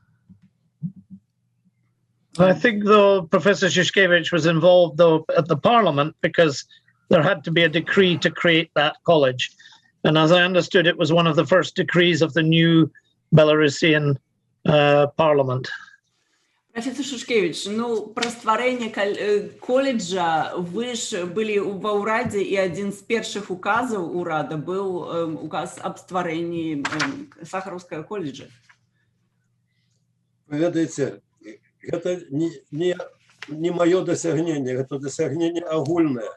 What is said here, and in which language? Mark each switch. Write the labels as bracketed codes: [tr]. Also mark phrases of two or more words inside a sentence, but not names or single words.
[en] I think, though, Professor Shushkevich was involved, though, at the parliament because there had to be a decree to create that college. And as I understood, it was one of the first decrees of the new Belarusian parliament. [be] Профессор Шушкевич, про стварэнне колледжа вы ж былі ва ўрадзе, і адзін з першых указаў урада быў указ аб стварэнні Сахаровскага колледжа. Вы ведаеце, гэта не маё дасягненне, гэта дасягненне агульнае.